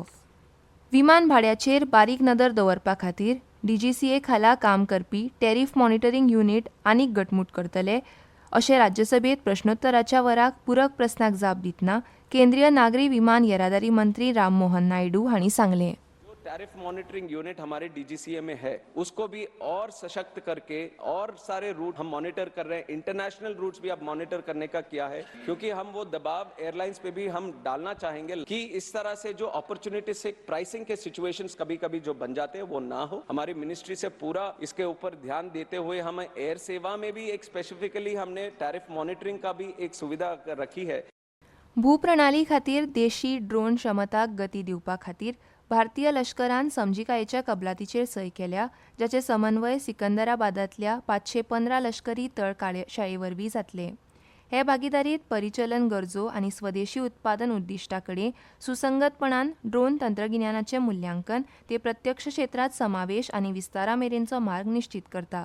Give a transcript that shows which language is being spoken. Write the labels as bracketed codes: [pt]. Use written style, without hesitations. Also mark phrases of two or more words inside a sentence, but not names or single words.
[kok] विमान भाड्याचेर बारीक नदर दवरपा खातीर DGCA खाला काम करपी [en] tariff monitoring unit [kok] आनीक घटमूट करतले अशें राज्यसभेत प्रश्नोत्तराच्या वराक पूरक प्रस्नाक जाप दितना केंद्रीय नागरी विमान येरादारी मंत्री राम मोहन नायडू हांणी सांगलें. [hi] जो [en] tariff monitoring unit [hi] हमारे DGCA में है उसको भी और सशक्त करके और सारे रूट हम मॉनिटर कर रहे हैं. [en] international routes [hi] भी अब मॉनिटर करने का किया है क्योंकि हम वो दबाव एयरलाइंस पे भी हम डालना चाहेंगे कि इस तरह से जो अपॉर्चुनिटी से प्राइसिंग के सिचुएशंस कभी कभी जो बन जाते हैं वो ना हो. हमारी मिनिस्ट्री से पूरा इसके ऊपर ध्यान देते हुए हमें एयर सेवा में भी एक स्पेसिफिकली हमने [en] tariff monitoring [hi] का भी एक सुविधा रखी है. [kok] भूप्रणाली खातीर देशी ड्रोन क्षमताक गती दिवपा खातीर भारतीय लश्करान समजिकायेच्या कबलातीचेर सय केल्या, जाचे समन्वय सिकंदराबादांतल्या 515 लश्करी तळ शाळेवरवीं जातले. हे भागीदारीत परिचलन गरजो आनी स्वदेशी उत्पादन उद्दिश्टा कडेन सुसंगतपणान ड्रोन तंत्रगिन्यानाचें मुल्यांकन ते प्रत्यक्ष क्षेत्रांत समावेश आनी विस्तारा मेरेनचो मार्ग निश्चित करता.